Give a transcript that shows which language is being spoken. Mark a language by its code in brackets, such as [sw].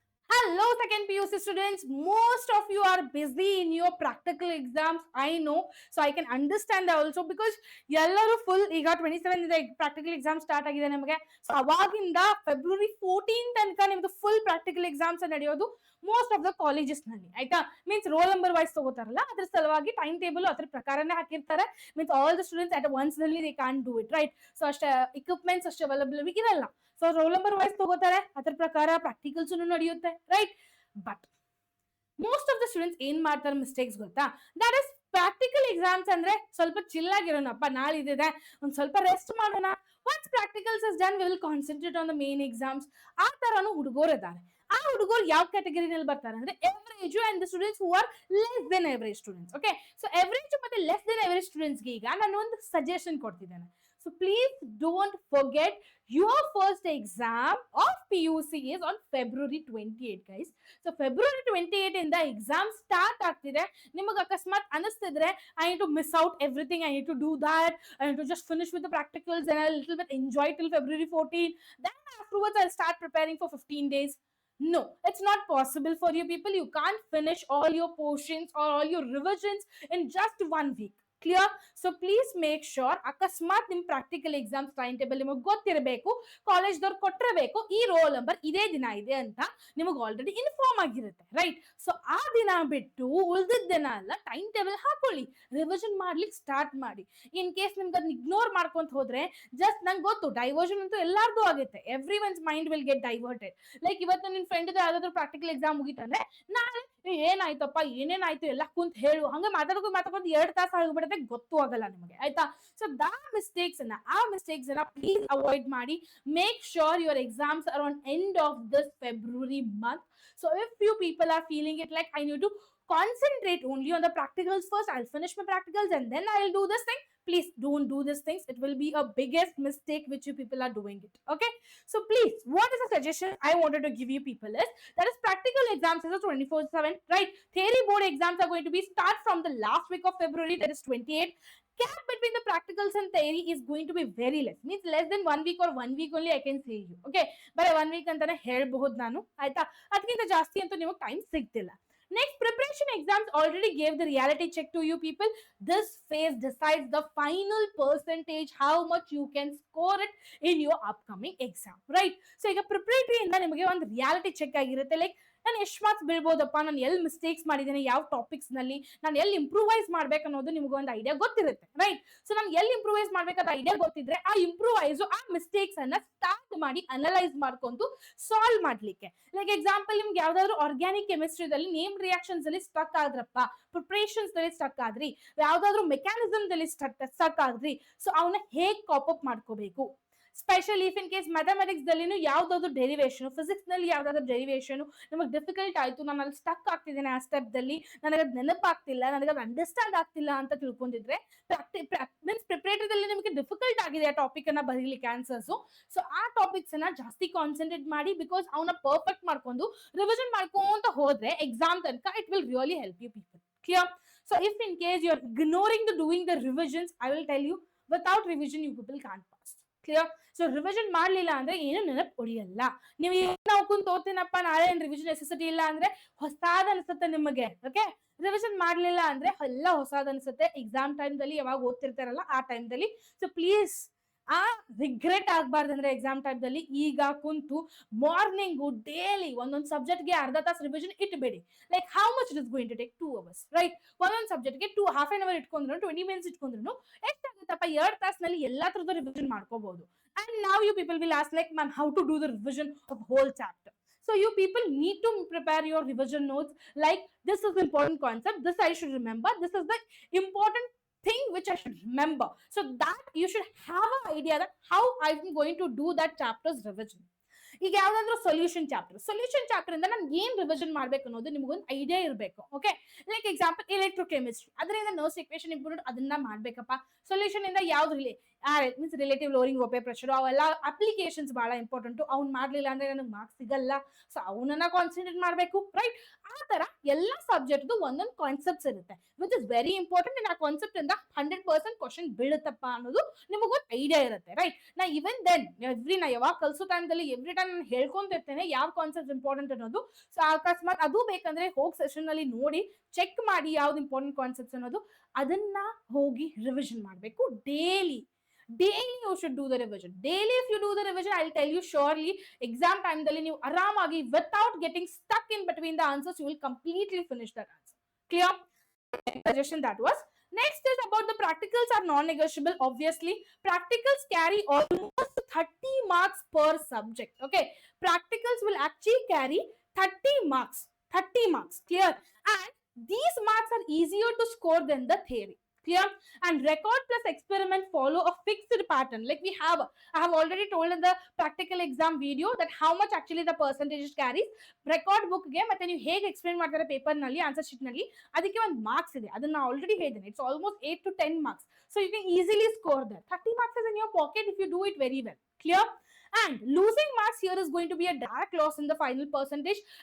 [en] Hello, second PUC students. Most of you are busy in your practical exams. I know. So I can understand that also because [kn] ಎಲ್ಲರೂ full ಈಗ 27 practical exam start ಆಗಿದೆ ನಮಗೆ. So ಅವಾಗಿಂದ February 14 ತನಕ ನಿಮ್ದು full practical exams ನಡೆಯೋದು most of the colleges ನಲ್ಲಿ, ಆಯ್ತಾ. ಮೀನ್ಸ್ ರೋಲ್ ನಂಬರ್ ವೈಸ್ ತಗೋತಾರಲ್ಲ, ಅದ್ರ ಸಲುವಾಗಿ ಟೈಮ್ ಟೇಬಲ್ ಅದ್ರ ಪ್ರಕಾರನೇ ಹಾಕಿರ್ತಾರೆ. [en] Means all the students at once ನಲ್ಲಿ they can't do it, right. [kn] So ಅಷ್ಟೇ ಇಕ್ವಿಪ್ಮೆಂಟ್ಸ್ ಅಷ್ಟು ಅವೈಲಬಲ್ ಇರಲ್ಲ. ಸೊ ರೋಲ್ ನಂಬರ್ ವೈಸ್ ತಗೋತಾರೆ, ಅದ್ರ ಪ್ರಕಾರ ಪ್ರಾಕ್ಟಿಕಲ್ಸ್ ನಡೆಯುತ್ತೆ, right. But [en] most of the students [kn] ಏನ್ ಮಾಡ್ತಾರೆ ಮಿಸ್ಟೇಕ್ಸ್ ಗೊತ್ತಾ? ದಟ್ ಇಸ್ ಪ್ರಾಕ್ಟಿಕಲ್ ಎಕ್ಸಾಮ್ಸ್ ಅಂದ್ರೆ ಸ್ವಲ್ಪ ಚಿಲ್ ಆಗಿರೋಣಪ್ಪ, ನಾಳೆ ಇದೆ ಒಂದ್ ಸ್ವಲ್ಪ ರೆಸ್ಟ್ ಮಾಡೋಣ. [en] Once practicals is done we will concentrate on the main exams. [kn] ಆ ತರನು ಹುಡುಗರು ಇದ್ದಾರೆ. ಆ ಹುಡುಗರು ಯಾವ ಕ್ಯಾಟಗರಿನಲ್ಲಿ ಬರ್ತಾರೆ ಅಂದ್ರೆ [en] Average and the students who are less than average students. [kn] Okay, so average ಮತ್ತೆ ಲೆಸ್ ದೆನ್ ಎವರೇಜ್ ಸ್ಟೂಡೆಂಟ್ಸ್ಗೆ ಈಗ ನಾನು ಒಂದು suggestion ಕೊಡ್ತಿದ್ದೇನೆ. [en] So please don't forget your first exam of PUC is on February 28, guys. So February 28 in the exam start [kn] ಆಗ್ತಿದೆ. ನಿಮಗೆ ಅಕಸ್ಮಾತ್ ಅನಿಸ್ತಿದ್ರೆ [en] I need to miss out everything, I need to do that, I need to just finish with the practicals and a little bit enjoy till February 14. Then afterwards I'll start preparing for 15 days. No, it's not possible for you people. You can't finish all your portions or all your revisions in just 1 week. Clear? [kn] So please make sure ಅಕಸ್ಮಾತ್ ನಿಮ್ practical exams time table ನಿಮಗೆ ಗೊತ್ತಿರಬೇಕು, ಕಾಲೇಜ್ದವ್ರು ಕೊಟ್ಟಿರಬೇಕು ಈ roll number ಇದೇ ದಿನ ಇದೆ ಅಂತ ನಿಮಗೆ ಆಲ್ರೆಡಿ ಇನ್ಫಾರ್ಮ್ ಆಗಿರುತ್ತೆ, ರೈಟ್. ಸೊ ಆ ದಿನ ಬಿಟ್ಟು ಉಳಿದ ದಿನ ಎಲ್ಲ ಟೈಮ್ ಟೇಬಲ್ ಹಾಕೊಳ್ಳಿ, ರಿವಿಷನ್ ಮಾಡ್ಲಿಕ್ಕೆ ಸ್ಟಾರ್ಟ್ ಮಾಡಿ. ಇನ್ ಕೇಸ್ ನಿಮ್ಗೆ ಅದನ್ನ ಇಗ್ನೋರ್ ಮಾಡ್ಕೊಂತ ಹೋದ್ರೆ ಜಸ್ಟ್ ನಂಗೆ ಗೊತ್ತು ಡೈವರ್ಷನ್ ಅಂತೂ ಎಲ್ಲಾರ್ದು ಆಗುತ್ತೆ. [en] Every one's mind will get diverted. [kn] Like ಇವತ್ತು ನಿನ್ ಫ್ರೆಂಡ್ ಯಾವ್ದಾದ್ರು ಪ್ರಾಕ್ಟಿಕಲ್ ಎಕ್ಸಾಮ್ ಮುಗಿತಂದ್ರೆ ನಾಳೆ ಏನಾಯ್ತಪ್ಪ ಏನೇನಾಯ್ತು ಎಲ್ಲ ಕುಂತ ಹೇಳು, ಹಂಗೆ ಮಾತಾಡ್ಕೊಂಡು 2 ತಾಸು ಆಗಿಬಿಡುತ್ತೆ, ಗೊತ್ತು ಆಗಲ್ಲ ನಿಮಗೆ, ಆಯ್ತಾ. ಸೊ ಆ ಮಿಸ್ಟೇಕ್ಸ್ ಅನ್ನ ಪ್ಲೀಸ್ ಅವಾಯ್ಡ್ ಮಾಡಿ. [en] Make sure your exams are on end of this February month. So if you people are feeling it like I need to concentrate only on the practicals first, I'll finish my practicals and then I'll do this thing, please don't do these things. It will be a biggest mistake which you people are doing it. Okay, so please, what is the suggestion I wanted to give you people is that is practical exams is 24/7, right? Theory board exams are going to be start from the last week of February, that is 28. Gap between the practicals and theory is going to be very less, means less than 1 week or 1 week only I can say you. Okay, but 1 week [kn] ಅಂತಾನೆ ಹೇಳಬಹುದು ನಾನು, ಆಯ್ತಾ. ಅದಕ್ಕಿಂತ ಜಾಸ್ತಿ ಅಂತೂ ನಿಮಗೆ time ಸಿಗ್ತಿಲ್ಲ. [en] Next, preparation exams already gave the reality check to you people. This phase decides the final percentage, how much you can score it in your upcoming exam, right? [kn] So ಈಗ preparatory ಇಂದ ನಿಮಗೆ ಒಂದು reality check ಆಗಿರುತ್ತೆ. Like ನಾನು ಎಷ್ಟು marks ಬೀಳ್ಬೋದಪ್ಪ, ನಾನು ಎಲ್ಲಿ mistakes ಮಾಡಿದ್ದೇನೆ, ಯಾವ ಟಾಪಿಕ್ಸ್ ನಲ್ಲಿ ನಾನು ಎಲ್ಲಿ ಇಂಪ್ರೂವೈಸ್ ಮಾಡ್ಬೇಕು ಅನ್ನೋದು ನಿಮ್ಗೆ ಒಂದು ಐಡಿಯಾ ಗೊತ್ತಿರುತ್ತೆ, ರೈಟ್. ಸೊ ನಾನು ಎಲ್ಲಿ ಇಂಪ್ರೂವೈಸ್ ಮಾಡ್ಬೇಕಾದ ಐಡಿಯಾ ಗೊತ್ತಿದ್ರೆ ಆ ಇಂಪ್ರೂವೈಸ್ ಆ ಮಿಸ್ಟೇಕ್ಸ್ ಅನ್ನ ಸ್ಟಾರ್ಟ್ ಮಾಡಿ ಅನಲೈಸ್ ಮಾಡ್ಕೊಂಡು ಸಾಲ್ವ್ ಮಾಡ್ಲಿಕ್ಕೆ. ಲೈಕ್ ಎಕ್ಸಾಂಪಲ್, ನಿಮ್ಗೆ ಯಾವ್ದಾದ್ರು ಆರ್ಗ್ಯಾನಿಕ್ ಕೆಮಿಸ್ಟ್ರಿದಲ್ಲಿ ನೇಮ್ ರಿಯಾಕ್ಷನ್ಸ್ ಅಲ್ಲಿ ಸ್ಟಕ್ ಆದ್ರಪ್ಪ, ಪ್ರಿಪರೇಷನ್ಸ್ ದಲ್ಲಿ ಸ್ಟಕ್ ಆದ್ರಿ, ಯಾವ್ದಾದ್ರು ಮೆಕ್ಯಾನಿಸಮ್ ದಲ್ಲಿ ಸ್ಟಕ್ ಆದ್ರಿ, ಸೊ ಅವನ್ನ ಹೇಗ್ ಕಾಪ್ ಅಪ್ ಮಾಡ್ಕೋಬೇಕು. Special if in case mathematics ದಲ್ಲಿನೂ ಯಾವ್ದಾದ್ರು ಡೆರಿವೇಶನ್, ಫಿಸಿಕ್ಸ್ ನಲ್ಲಿ ಯಾವ್ದಾದ್ರು ಡೆರಿವೇಶನ್ ನಮಗೆ ಡಿಫಿಕಲ್ಟ್ ಆಯ್ತು, ನಾನು ಅಲ್ಲಿ ಸ್ಟಕ್ ಆಗ್ತಿದ್ದೇನೆ ಆ ಸ್ಟೆಪ್ ದಲ್ಲಿ, ನನಗೆ ಅದು ನೆನಪಾಗ್ತಿಲ್ಲ, ನನಗೆ ಅದು ಅಂಡರ್ಸ್ಟ್ಯಾಂಡ್ ಆಗ್ತಿಲ್ಲ ಅಂತ ತಿಳ್ಕೊಂಡಿದ್ರೆ ಮೀನ್ಸ್ ಪ್ರಿಪರೇಟರಿದಲ್ಲಿ ನಿಮಗೆ ಡಿಫಿಕಲ್ಟ್ ಆಗಿದೆ ಆ ಟಾಪಿಕ್ ಅನ್ನ ಬರೀಲಿಕ್ಕೆ ಆನ್ಸರ್ಸ್, ಸೊ ಆ ಟಾಪಿಕ್ಸ್ ಅನ್ನ ಜಾಸ್ತಿ ಕಾನ್ಸಂಟ್ರೇಟ್ ಮಾಡಿ, ಬಿಕಾಸ್ ಅವನ್ನ ಪರ್ಫೆಕ್ಟ್ ಮಾಡ್ಕೊಂಡು ರಿವಿಷನ್ ಮಾಡ್ಕೊಂತ ಹೋದ್ರೆ ಎಕ್ಸಾಮ್ ತನಕ [en] It will really help you people. Clear? So if in case you are ignoring the doing the revisions, I will tell you without revision you people can't pass. Clear? [kn] So revision ಮಾಡ್ಲಿಲ್ಲ ಅಂದ್ರೆ ಏನು ನೆನಪು ಉಳಿಯಲ್ಲ. ನೀವು ನಾವು ಕುಂತ ಓದ್ತೀನಪ್ಪ, ನಾಳೆ revision necessity ಇಲ್ಲ ಅಂದ್ರೆ ಹೊಸಾದ್ ಅನ್ಸುತ್ತೆ ನಿಮಗೆ. ಓಕೆ, ರಿವಿಷನ್ ಮಾಡ್ಲಿಲ್ಲ ಅಂದ್ರೆ ಎಲ್ಲ ಹೊಸಾದ್ ಅನ್ಸುತ್ತೆ ಎಕ್ಸಾಮ್ ಟೈಮ್ ದಲ್ಲಿ, ಯಾವಾಗ ಓದ್ತಿರ್ತಾರಲ್ಲ ಆ ಟೈಮ್ ದಲ್ಲಿ. ಸೊ ಪ್ಲೀಸ್ ಆ ರಿಗ್ರೆಟ್ ಆಗ್ಬಾರ್ದು ಅಂದ್ರೆ ಎಕ್ಸಾಮ್ ಟೈಮ್ ದಲ್ಲಿ ಈಗ ಕುಂತು ಮಾರ್ನಿಂಗು ಡೈಲಿ ಒಂದೊಂದು ಸಬ್ಜೆಕ್ಟ್ಗೆ ಅರ್ಧ ತಾಸು revision ಇಟ್ಬೇಡಿ. [en] like how much it is going to take 2 hours, [kn] right. ಒಂದೊಂದು ಸಬ್ಜೆಕ್ಟ್ಗೆ half an hour ಇಟ್ಕೊಂಡ್ರು 20 minutes ಇಟ್ಕೊಂಡ್ರು ಎಷ್ಟಾಗುತ್ತಪ್ಪ, 2 ತಾಸಿನಲ್ಲಿ ಎಲ್ಲಾ ತರದ ರಿವಿಷನ್ ಮಾಡ್ಕೋಬಹುದು. [en] And now you people will ask like, ma'am, how to do the revision of whole chapter? So you people need to prepare your revision notes like this is important concept, this I should remember, this is the important thing which I should remember, so that you should have an idea that how I'm going to do that chapter's revision. [kn] ಈಗ ಯಾವ್ದಾದ್ರು solution chapter ಇಂದ ನಾನು ಏನ್ revision ಮಾಡ್ಬೇಕು ಅನ್ನೋದು ನಿಮ್ಗೊಂದು idea ಇರಬೇಕು. Okay, like example electrochemistry, ಅದರಿಂದ ನರ್ಸ್ ಇಕ್ವೇಷನ್ ಇಂಪಾರ್ಟೆಂಟ್, ಅದನ್ನ ಮಾಡ್ಬೇಕಪ್ಪ. ಸೊಲ್ಯೂಷನ್ ಇಂದ ಯಾವ್ದು ಮೀನ್ಸ್ ರಿಲೇಟಿವ್ ಲೋರಿಂಗ್ ಒಪೆ ಪ್ರೆಷರ್ ಅವೆಲ್ಲ ಅಪ್ಲಿಕೇಶನ್ಸ್ ಬಹಳ ಇಂಪಾರ್ಟೆಂಟ್. ಅವ್ನು ಮಾಡ್ಲಿಲ್ಲ ಅಂದ್ರೆ ನನಗೆ ಮಾರ್ಕ್ಸ್ ಸಿಗಲ್ಲ, ಸೊ ಅವನನ್ನ ಕಾನ್ಸಂಟ್ರೇಟ್ ಮಾಡಬೇಕು, ರೈಟ್? ಆ ತರ ಎಲ್ಲ ಸಬ್ಜೆಕ್ಟ್ ಒಂದೊಂದು ಕಾನ್ಸೆಪ್ಟ್ಸ್ ಇರುತ್ತೆ [en] Which is very important. [kn] And ಆ ಕಾನ್ಸೆಪ್ಟ್ ಇಂದ 100% ಕ್ವಶನ್ ಬೀಳುತ್ತಪ್ಪ ಅನ್ನೋದು ನಿಮಗೊಂದು ಐಡಿಯಾ ಇರುತ್ತೆ, ರೈಟ್? ನಾ ಇವನ್ ದೆನ್ ನಾ ಯಾವಾಗ ಕಲ್ಸೋ ಟೈಮ್ದಲ್ಲಿ ಎವ್ರಿ ಟೈಮ್ ನಾನು ಹೇಳ್ಕೊಂತಿರ್ತೇನೆ ಯಾವ ಕಾನ್ಸೆಪ್ಟ್ ಇಂಪಾರ್ಟೆಂಟ್ ಅನ್ನೋದು. ಸೊ ಅಕಸ್ಮಾತ್ ಅದು ಬೇಕಂದ್ರೆ ಹೋಗಿ ಸೆಷನ್ ಅಲ್ಲಿ ನೋಡಿ ಚೆಕ್ ಮಾಡಿ ಯಾವ್ದು ಇಂಪಾರ್ಟೆಂಟ್ ಕಾನ್ಸೆಪ್ಟ್ಸ್ ಅನ್ನೋದು, ಅದನ್ನ ಹೋಗಿ ರಿವಿಷನ್ ಮಾಡಬೇಕು daily. [en] Daily you should do the revision. Daily if you do the revision, I'll tell you surely exam time dalli [kn] ನೀವು ಆರಾಮಾಗಿ [en] without getting stuck in between the answers, you will completely finish that answer. Clear? Suggestion that was. Next is about the practicals are non-negotiable. Obviously practicals carry almost 30 marks per subject. Okay, practicals will actually carry 30 marks. 30 marks. Clear? And these marks are easier to score than the theory. Clear? And record plus experiment follow a fixed pattern. Like I have already told in the practical exam video that how much actually the percentage carries. [kn] Record book ಗೆ ಮತ್ತೆ ನೀವು ಹೇಗೆ explain ಮಾಡ್ತಾರೆ paper ನಲ್ಲಿ, answer sheet ನಲ್ಲಿ, ಅದಕ್ಕೆ ಒಂದು marks ಇದೆ. ಅದನ್ನ ಆಲ್ರೆಡಿ ಹೇಳಿದ್ದೇನೆ. [en] It's almost 8 to 10 marks. So you can easily score that. 30 marks is in your pocket if you do it very well. Clear? And losing marks here is going to be a direct loss in the final percentage.